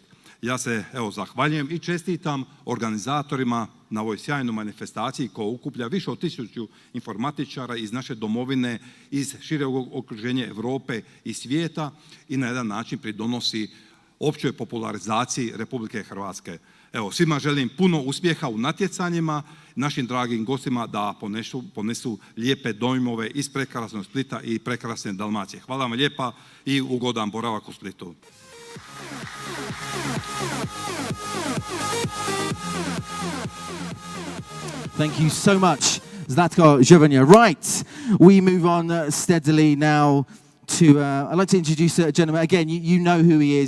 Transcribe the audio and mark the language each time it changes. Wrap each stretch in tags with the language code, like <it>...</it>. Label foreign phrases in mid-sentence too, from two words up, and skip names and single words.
<hr>Ja se evo zahvaljujem i čestitam organizatorima na ovoj sjajnoj manifestaciji koja okuplja više od 1000 informatičara iz naše domovine, iz šireg okruženja Europe i svijeta i na jedan način pridonosi općoj popularizaciji Republike Hrvatske. Evo, svima želim puno uspjeha u natjecanjima, našim dragim gostima da ponesu lijepe dojmove iz prekrasnog Splita i prekrasne Dalmacije. Hvala vam lijepa i ugodan boravak u Splitu.</hr> <en>Thank you so much, Zlatko Zhevania. Right, we move on steadily now to, I'd like to introduce a gentleman. Again, you know who he is.</en>